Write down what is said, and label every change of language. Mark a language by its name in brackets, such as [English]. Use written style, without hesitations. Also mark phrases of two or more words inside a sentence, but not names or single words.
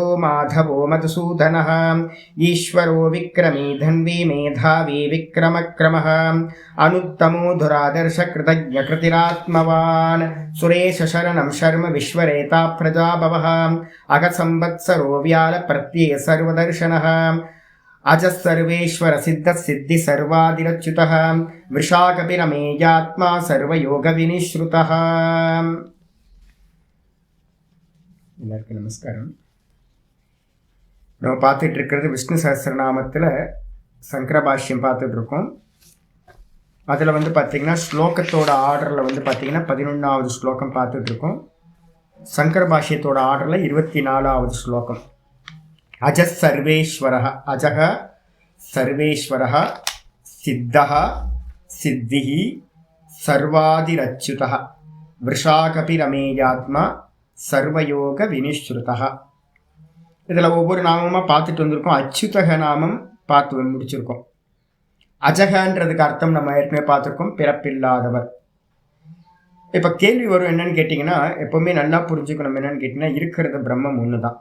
[Sanskrit] माधवो मधुसूदनः ईश्वरो विक्रमी धन्वी मेधावी विक्रमक्रमः अनुत्तमो धुरादर्शकृतज्ञकृतिरात्मवान् सुरेशशरणं शर्म विश्वरेता प्रजाभवः अगसंवत्सरो व्यालप्रत्यय सर्वदर्शनः अजः सर्वेश्वर सिद्ध सिद्धि सर्वादिरच्युतः वृषाकपिरमेयात्मा सर्वयोगविनिश्रुतः। [Tamil] எல்லாருக்கும் நமஸ்காரம். நம்ம பார்த்துட்டு இருக்கிறது விஷ்ணு சஹஸ்ரநாமத்தில் சங்கர பாஷ்யம் பார்த்துட்டு இருக்கோம். அதில் பார்த்தீங்கன்னா ஸ்லோகத்தோட ஆர்டரில் பார்த்தீங்கன்னா 11வது ஸ்லோகம் பார்த்துட்டு இருக்கோம். சங்கர பாஷ்யத்தோட ஆர்டரில் 24வது ஸ்லோகம். [Sanskrit] अजः सर्वेश्वरः अजः सर्वेश्वरः सिद्धः सिद्धिः सर्वादिरच्युतः वृषाकपिरमेयात्मा सर्वयोग विनिश्रुतः. [Tamil] இதில் ஒவ்வொரு நாமமாக பார்த்துட்டு வந்திருக்கோம். அச்சுதக நாமம் பார்த்து முடிச்சிருக்கோம். அஜகன்றதுக்கு அர்த்தம் நம்ம ஏற்கனவே பார்த்துருக்கோம், பிறப்பில்லாதவர். இப்போ கேள்வி வரும் என்னன்னு கேட்டிங்கன்னா, எப்போவுமே நல்லா புரிஞ்சுக்கணும். என்னன்னு கேட்டிங்கன்னா, இருக்கிறது பிரம்மம் ஒன்று தான்.